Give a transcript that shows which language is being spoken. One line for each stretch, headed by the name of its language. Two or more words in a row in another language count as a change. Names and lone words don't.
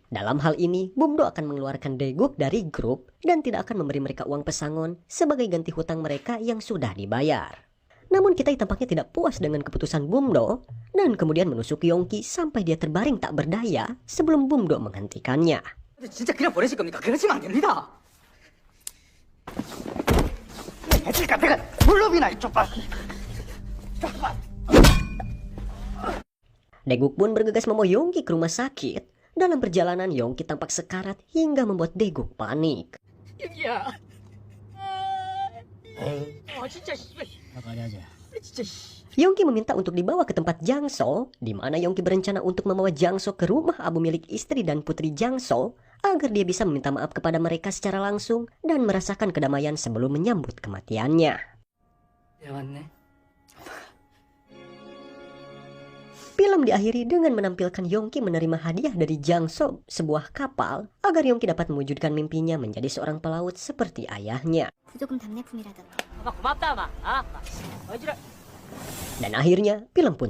Indonesian: Dalam hal ini, Bum-do akan mengeluarkan Daeguk dari grup dan tidak akan memberi mereka uang pesangon sebagai ganti hutang mereka yang sudah dibayar. Namun Ki-tae tampaknya tidak puas dengan keputusan Bum-do dan kemudian menusuk Yongki sampai dia terbaring tak berdaya sebelum Bum-do menghentikannya.
Korean: 진짜 그냥 보내실 겁니까? 그러시면 안 됩니다. 해줄까 내가 물러비나 이쪽봐.
Indonesian: Daeguk pun bergegas membawa Yongki ke rumah sakit. Dalam perjalanan Yongki tampak sekarat hingga membuat Daeguk panik.
Korean: 윤기야. 진짜 씨발. 나가야지. 진짜 씨.
Indonesian: Yongki meminta untuk dibawa ke tempat Jangso, di mana Yongki berencana untuk membawa Jangso ke rumah Abu milik istri dan putri Jangso, agar dia bisa meminta maaf kepada mereka secara langsung dan merasakan kedamaian sebelum menyambut kematiannya.
Korean: 야, 왔네.
Indonesian: Film diakhiri dengan menampilkan Yongki menerima hadiah dari Jangso, sebuah kapal, agar Yongki dapat mewujudkan mimpinya menjadi seorang pelaut seperti ayahnya.
Korean: 부조금 답례품이라던데. 고맙다, 마. 아, 어지러.
Indonesian: Dan akhirnya, film pun